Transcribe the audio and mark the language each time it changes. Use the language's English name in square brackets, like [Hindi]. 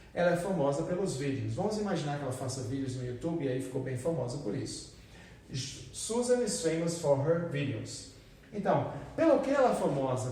[Portuguese] Ela é famosa pelos vídeos. Vamos imaginar que ela faça vídeos no YouTube e aí ficou bem famosa por isso. [English] Susan is famous for her videos. [Portuguese] Então, pelo que ela é famosa?